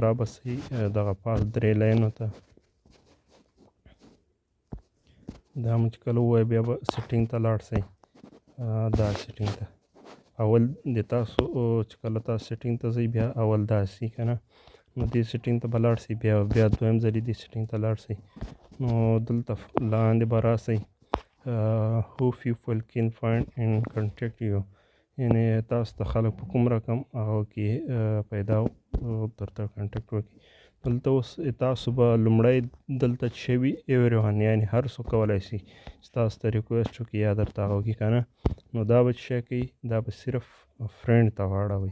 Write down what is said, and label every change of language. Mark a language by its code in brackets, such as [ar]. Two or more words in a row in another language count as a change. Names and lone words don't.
[ps] رابسئ دغه پاس 3 لاینو ته، دا مو چې کله ووایه بیا به سیټینګ ته لاړ شئ. دا سیټینګ ته اول د تاسو چې کله تاسو سیټینګ ته ځئ بیا اول داسې که نه، نو دې سیټینګ ته به لاړ شئ، بیا دویم ځلې دې سیټینګ ته لاړ شئ. نو دلته لاندې به راسئ [en] who people can find and contact you، [ps] یعنې تاسو ته خلک په کوم رقم هغه کې پیدا درته کنټکټ وکړي. دلته اوس تاسو به لومړی دلته چې شوي ایوریوان، یعنې هر څوک کولی شي چې تاسو ته ریکویسټ وکړي یا درته هغه وکړي که نه. نو دا به چې شی کوي دا به صرف فرینډ ته واړوئ.